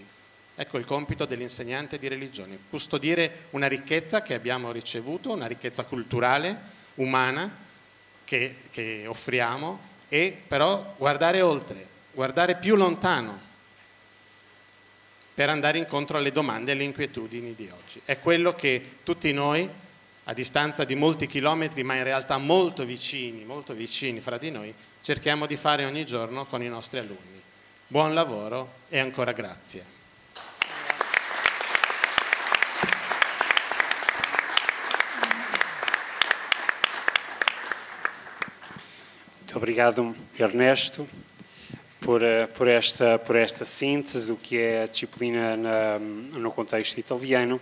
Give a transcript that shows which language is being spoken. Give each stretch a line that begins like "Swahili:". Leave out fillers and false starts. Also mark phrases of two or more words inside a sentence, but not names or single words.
Italian: Ecco il compito dell'insegnante di religione: custodire una ricchezza che abbiamo ricevuto, una ricchezza culturale, umana, che offriamo, e però guardare oltre, guardare più lontano per andare incontro alle domande e alle inquietudini di oggi. È quello che tutti noi, a distanza di molti chilometri, ma in realtà molto vicini fra di noi, cerchiamo di fare ogni giorno con i nostri alunni. Buon lavoro e ancora grazie.
Portuguese: Muito obrigado, Ernesto, por esta síntese do que é a disciplina no contexto italiano.